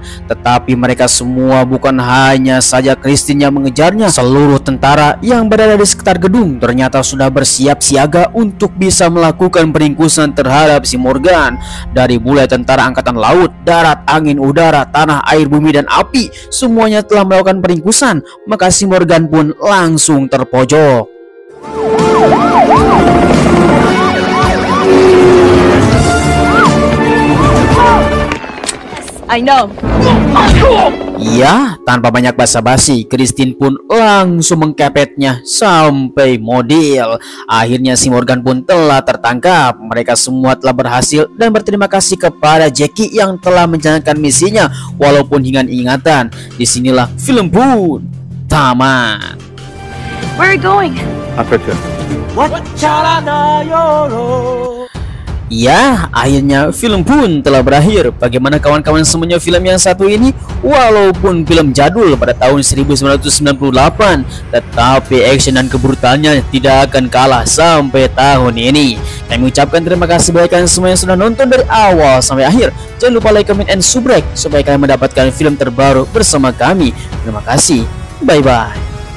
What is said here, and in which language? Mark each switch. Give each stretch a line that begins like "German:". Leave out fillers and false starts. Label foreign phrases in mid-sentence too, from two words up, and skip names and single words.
Indonesian: Tetapi mereka semua, bukan hanya saja Christine yang mengejarnya, seluruh tentara yang berada di sekitar gedung ternyata sudah bersiap siaga untuk bisa melakukan peringkusan terhadap si Morgan. Dari mulai tentara angkatan laut, darat, angin, udara, tanah, air, bumi, dan api, semuanya telah melakukan peringkusan. Maka si Morgan pun langsung terpojok.
English: I know.
Indonesian: Ya, tanpa banyak basa-basi, Christine pun langsung mengkepetnya sampai mobil. Akhirnya si Morgan pun telah tertangkap. Mereka semua telah berhasil dan berterima kasih kepada Jackie yang telah menjalankan misinya walaupun hingga ingatan. Disinilah film pun tamat.
English: Where are you going? Africa.
Indonesian: Ya, akhirnya film pun telah berakhir. Bagaimana kawan-kawan semuanya film yang satu ini? Walaupun film jadul pada tahun 1998, tetapi action dan kebrutalannya tidak akan kalah sampai tahun ini. Kami ucapkan terima kasih bagi kalian semua yang sudah nonton dari awal sampai akhir. Jangan lupa
English: like, comment, and subscribe
Indonesian: supaya kalian mendapatkan film terbaru bersama kami. Terima kasih. Bye-bye.